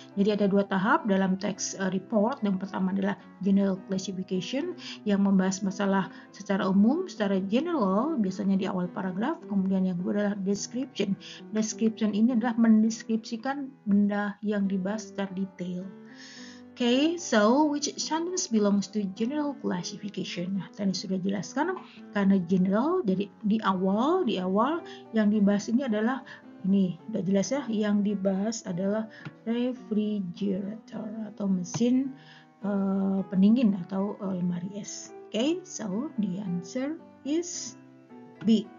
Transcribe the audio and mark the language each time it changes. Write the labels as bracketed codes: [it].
[id] Jadi ada dua tahap dalam teks report. Yang pertama adalah general classification yang membahas masalah secara umum, secara general, biasanya di awal paragraf. Kemudian yang kedua adalah description. Description ini adalah mendeskripsikan benda yang dibahas secara detail. [en] Okay, so which sentence belongs to general classification? [id] Nah, tadi sudah jelaskan, karena general jadi di awal yang dibahas ini adalah ini, udah jelas ya, yang dibahas adalah refrigerator atau mesin pendingin atau lemari es. [en] Okay, so the answer is B.